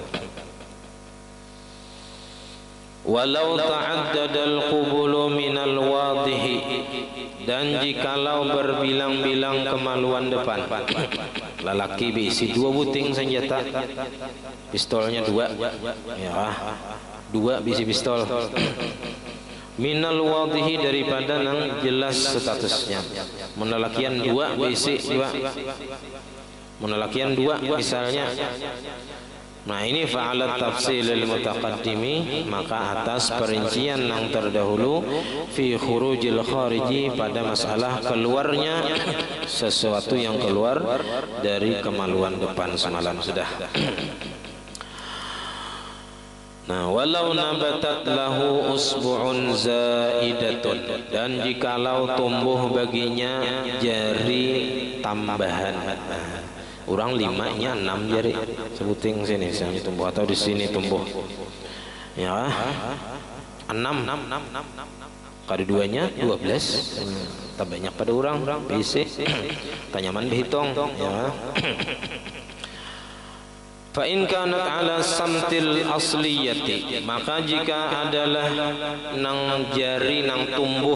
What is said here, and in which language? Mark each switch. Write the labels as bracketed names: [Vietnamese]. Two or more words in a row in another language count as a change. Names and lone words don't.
[Arabic] ولو تعدد القبل من الواضح, [Banjar] dan jikalau berbilang-bilang kemaluan depan, lelaki berisi 2 buting senjata, pistolnya 2, ya 2 bisi pistol, [Arabic] من الواضح, [Banjar] daripada nang jelas statusnya, menelakian 2 bisi 2, menelakian 2 misalnya. [Indonesian] Nah ini [Arabic] فعلى التفصيل المتقدم, [Indonesian] maka atas perincian yang terdahulu, [Arabic] في خروج الخارج, [Banjar] pada masalah keluarnya sesuatu yang keluar dari kemaluan depan semalam sudah. Nah, [Arabic] ولو نبتت له أصبع زائدة, [Banjar] dan jikalau tumbuh baginya jari tambahan, orang 5 nya 6 jari, sebuting sini tumbuh, atau di sini tumbuh, ya 6, kali 2-nya 12, tak banyak pada orang, bisi tanyaman berhitung, ya. [Arabic] فإن كانت على سمت الأصلية, [Banjar] maka jika adalah nang jari nang tumbuh